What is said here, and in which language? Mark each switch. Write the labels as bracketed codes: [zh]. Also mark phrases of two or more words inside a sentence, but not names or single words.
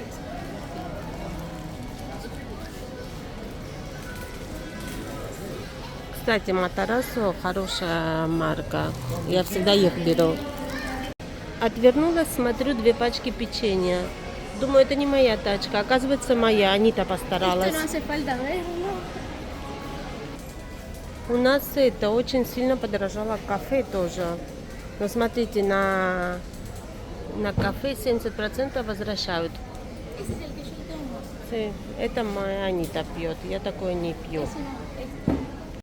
[ru] Кстати, Матарасо хорошая марка. Я всегда их беру. Отвернулась, смотрю, 2 пачки печенья. Думаю, это не моя тачка. Оказывается, моя. Анита постаралась. [es] Esto no hace falta verlo. [ru] У нас это очень сильно подорожало кафе тоже. Но смотрите, на кафе 70% возвращают. [es] Ese es el que yo tomo. [ru] Это моя Анита пьет. Я такое не пью. [es] Ese no, este.